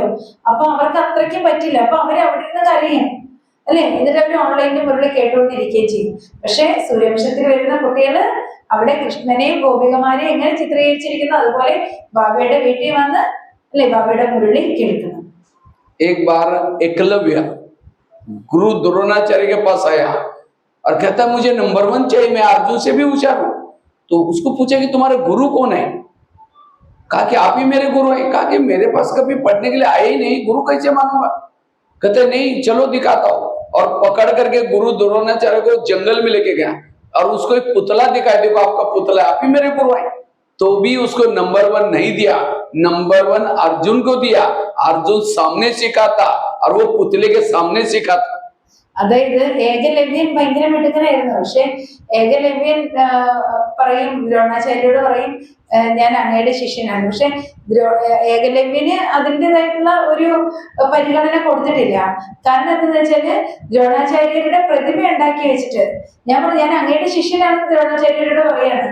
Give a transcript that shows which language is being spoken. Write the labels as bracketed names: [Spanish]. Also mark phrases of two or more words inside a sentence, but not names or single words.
[Malayalam] അപ്പൊ അവർക്ക് അത്രയ്ക്കും പറ്റില്ല. അപ്പൊ അവര് അവിടെ നിന്ന് കരയും അല്ലെ, എന്നിട്ട് അവർ ഓൺലൈനിൽ മുരളി കേട്ടുകൊണ്ടിരിക്കുകയും ചെയ്യും. പക്ഷെ സൂര്യവംശത്തിൽ വരുന്ന കുട്ടികള് അവിടെ കൃഷ്ണനെയും ഗോപികമാരെയും എങ്ങനെ ചിത്രീകരിച്ചിരിക്കുന്നു അതുപോലെ ബാബയുടെ വീട്ടിൽ വന്ന് അല്ലെ ബാബയുടെ മുരളി കേൾക്കണം. [Hindi] एक बार एकलव्य गुरु द्रोणाचार्य के पास आया और कहता मुझे नंबर 1 चाहिए, मैं अर्जुन से भी होशियार हूं. तो उसको पूछा कि तुम्हारे गुरु कौन है? कहा कि आप ही मेरे गुरु हैं. कहा कि मेरे पास कभी पढ़ने के लिए आए ही नहीं, गुरु कैसे मानूंगा? कहते नहीं चलो दिखाता हूं. और पकड़ करके गुरु द्रोणाचार्य को जंगल में लेके गया और उसको एक पुतला दिखाया, देखो आपका पुतला, आप ही मेरे गुरु हैं. तो भी उसको नंबर 1 नहीं दिया, नंबर 1 अर्जुन को दिया. अर्जुन सामने सीखा था और वो पुतले के सामने सीखा था. [Malayalam] അതായത് ഏകലവ്യൻ ഭയങ്കര മിടുക്കനായിരുന്നു. പക്ഷെ ഏകലവ്യൻ പറയും, ദ്രോണാചാര്യരോട് പറയും ഞാൻ അങ്ങയുടെ ശിഷ്യനാണ്. പക്ഷെ ഏകലവ്യന് അതിൻ്റെതായിട്ടുള്ള ഒരു പരിഗണന കൊടുത്തിട്ടില്ല. കാരണം എന്താണെന്ന് വെച്ചാല് ദ്രോണാചാര്യരുടെ പ്രതിമ ഉണ്ടാക്കി വെച്ചിട്ട് ഞാൻ അങ്ങയുടെ ശിഷ്യനാണെന്ന് ദ്രോണാചാര്യരോട് പറയാണ്.